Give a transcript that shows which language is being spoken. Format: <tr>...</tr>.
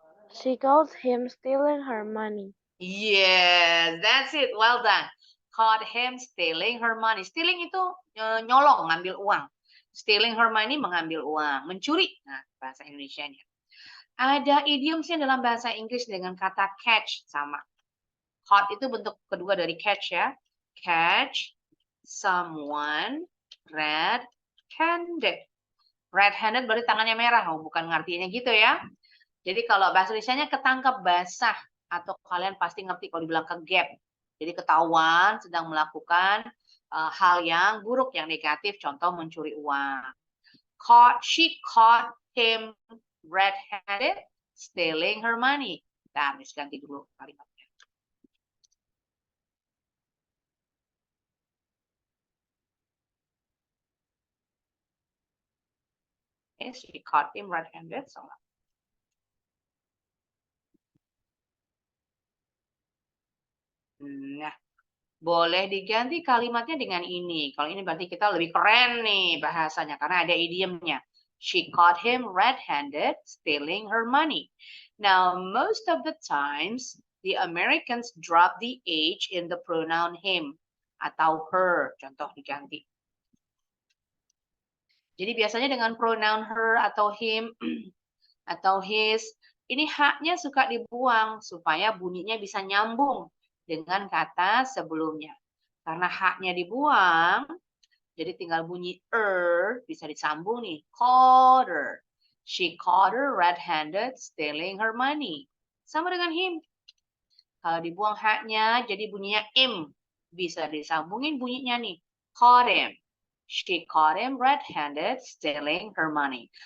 <en>She caught him stealing her money. Yes, that's it. Well done. Caught him stealing her money.</en> <id>Stealing itu nyolong, ngambil uang.</id> <en>Stealing her money,</en> <id>mengambil uang. Mencuri. Nah, bahasa Indonesianya. Ada idiomsnya dalam bahasa Inggris dengan kata catch sama. Caught itu bentuk kedua dari catch ya.</id> <en>Catch someone red-handed.</en> <id>Red-handed berarti tangannya merah. Oh, bukan ngartinya gitu ya. Jadi kalau bahasa Indonesianya ketangkap basah. Atau kalian pasti ngerti kalau dibilang kegap. Jadi ketahuan sedang melakukan hal yang buruk, yang negatif. Contoh mencuri uang.</id> <en>She caught him red-handed stealing her money.</en> <id>Nah, harus ganti dulu kalimatnya.</id> <en>Okay, she caught him red-handed.</en> <id>Salah. Nah, boleh diganti kalimatnya dengan ini. Kalau ini berarti kita lebih keren nih bahasanya karena ada idiomnya.</id> <en>She caught him red-handed stealing her money. Now, most of the times, the Americans drop the H in the pronoun him atau her.</en> <id>Contoh diganti. Jadi biasanya dengan pronoun her atau him atau his, ini haknya suka dibuang supaya bunyinya bisa nyambung dengan kata sebelumnya. Karena haknya dibuang, jadi tinggal bunyi bisa disambung nih.</id> <en>Caught her. She caught her red-handed stealing her money.</en> <id>Sama dengan him. Kalau dibuang haknya, jadi bunyinya im. Bisa disambungin bunyinya nih.</id> <en>Caught him. She caught him red-handed stealing her money.</en>